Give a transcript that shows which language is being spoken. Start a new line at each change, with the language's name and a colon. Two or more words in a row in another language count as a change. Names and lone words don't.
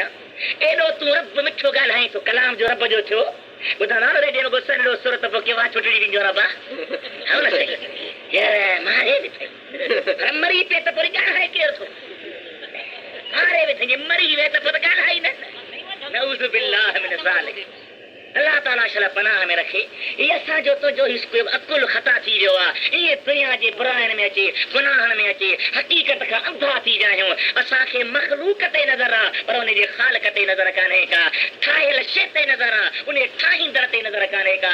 Sindhi: एॾो तूं रब मिठो ॻाल्हाईं, तूं कलाम जो रब जो थियो, ॿुधा न रेडियो रुगो सॼो सुरत पोइ के वाह छुटड़ी ॾींदो रब आहे न साईं, मां हे बि थई मरी पे त पोइ ॻाल्हाए केरु थो, हारे बि थई मरी वे त पोइ ॻाल्हाई न,
Arabic: نعوذ بالله من ذلك.
Sindhi: अल्लाह ताला शला पनाह में रखे। ये असांजो तुंहिंजो हिस्को अकुल ख़ता थी वियो आहे, इहे दुनिया जे बुराइनि में अचे, गुनाहनि में अचे, हक़ीक़त खां अंधा थी विया आहियूं। असांखे मख़लूक ते नज़र आहे पर उनजे ख़ालिक ते नज़र कान्हे का, ठाहियल शइ ते नज़र आहे उन ठाहींदड़ ते नज़र कान्हे का।